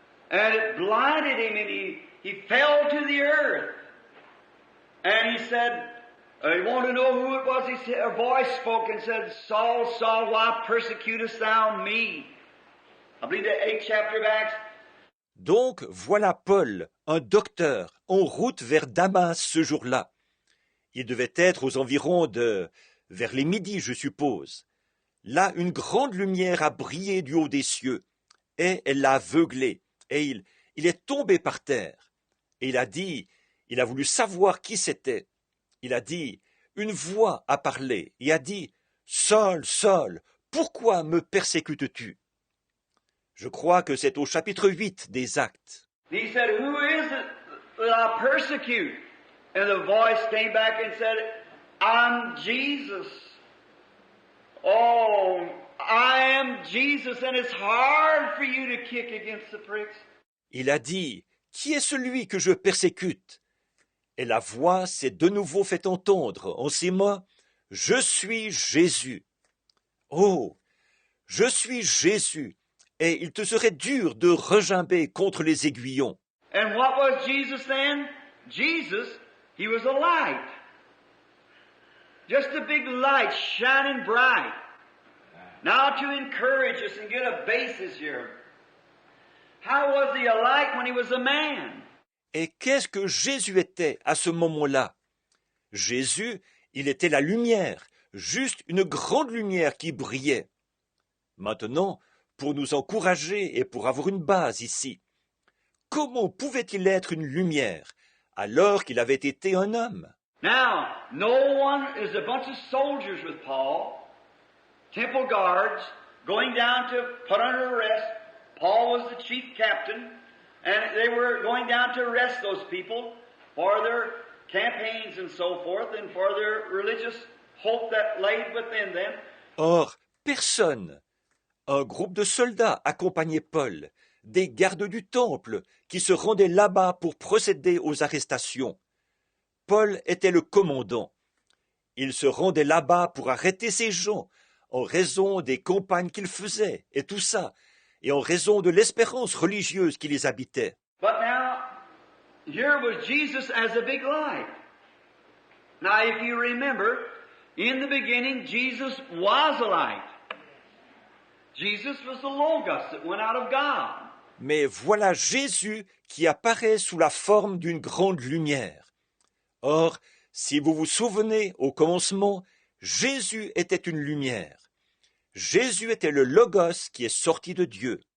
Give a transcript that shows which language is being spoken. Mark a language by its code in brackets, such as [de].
[en] And it blinded him, and he fell to the earth. And he said, you want to know who it was? He said, a voice spoke and said, Saul, Saul, why persecutest thou me? I believe the 8th chapter of Acts. [fr] Donc voilà Paul, un docteur, en route vers Damas ce jour-là. Il devait être aux environs vers les midis, je suppose. Là, une grande lumière a brillé du haut des cieux, et elle l'a aveuglé, et il est tombé par terre. Et il a voulu savoir qui c'était. Il a dit, une voix a parlé, et a dit, Saul, Saul, pourquoi me persécutes-tu? Je crois que c'est au chapitre 8 des Actes. [en] He said, who is it that I persecute? And the voice came back and said, I'm Jesus. Oh, I am Jesus, and it's hard for you to kick against the pricks. [fr] Il a dit, qui est celui que je persécute? Et la voix s'est de nouveau fait entendre en ces mots, je suis Jésus. Oh, je suis Jésus. Et il te serait dur de regimber contre les aiguillons. [en] And what was Jesus then? Jesus, he was a light. Just a big light shining bright. Now to encourage us and get a basis here. How was he a light when he was a man? [fr] Et qu'est-ce que Jésus était à ce moment-là? Jésus, il était la lumière, juste une grande lumière qui brillait. Maintenant, pour nous encourager et pour avoir une base ici, comment pouvait-il être une lumière alors qu'il avait été un homme? [en] Now, no one is a bunch of soldiers with Paul, temple guards, going down to put under arrest. Paul was the chief captain, and they were going down to arrest those people for their campaigns and so forth, and for their religious hope that lay within them. [fr] Or, personne. Un groupe de soldats accompagnait Paul, des gardes du temple qui se rendaient là-bas pour procéder aux arrestations. Paul était le commandant. Il se rendait là-bas pour arrêter ces gens en raison des campagnes qu'il faisait et tout ça, et en raison de l'espérance religieuse qui les habitait. [en] But now, here was Jesus as a big light. Now, if you remember, in the beginning, Jesus was a light. Jesus was the Logos that went out of God. [fr] Mais voilà Jésus qui apparaît sous la forme d'une grande lumière. Or, si vous vous souvenez, au commencement, Jésus était une lumière. Jésus était le Logos qui est sorti de Dieu.